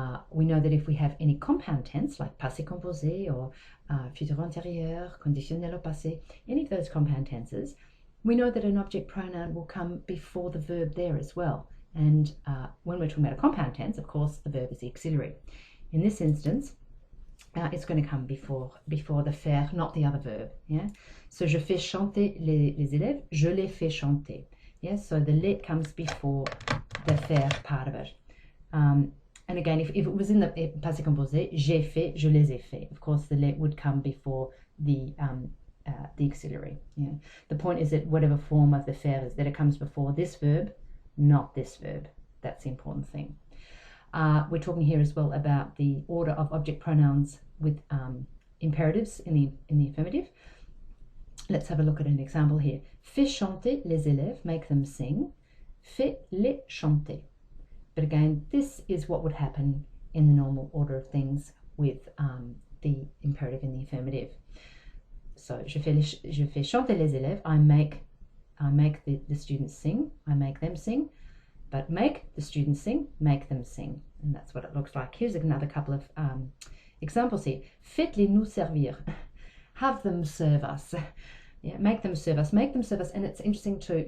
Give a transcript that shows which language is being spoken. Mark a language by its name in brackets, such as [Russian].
[English] We know that if we have any compound tense, like passé composé or futur antérieur, conditionnel au passé, any of those compound tenses, we know that an object pronoun will come before the verb there as well. And when we're talking about a compound tense, of course, the verb is the auxiliary. In this instance, it's going to come before the faire, not the other verb. Yeah. [French] So je fais chanter les élèves, je les fais chanter. [English] Yes, so the les comes before the faire part of it. And again, if it was in the passé composé, [French] j'ai fait, je les ai fait. [English] Of course, the les would come before the auxiliary. Yeah. The point is that whatever form of the faire is, that it comes before this verb, not this verb. That's the important thing. We're talking here as well about the order of object pronouns with imperatives in the affirmative. Let's have a look at an example here. [French] Fais chanter les élèves, [English] make them sing. [French] Fais les chanter. [English] But again, this is what would happen in the normal order of things with the imperative in the affirmative. [French] So, je fais chanter les élèves. [English] I make the students sing. I make them sing. But make the students sing, make them sing. And that's what it looks like. Here's another couple of examples here. [French] Faites-les nous servir. [English] Have them serve us. Yeah, make them serve us. Make them serve us. And it's interesting too.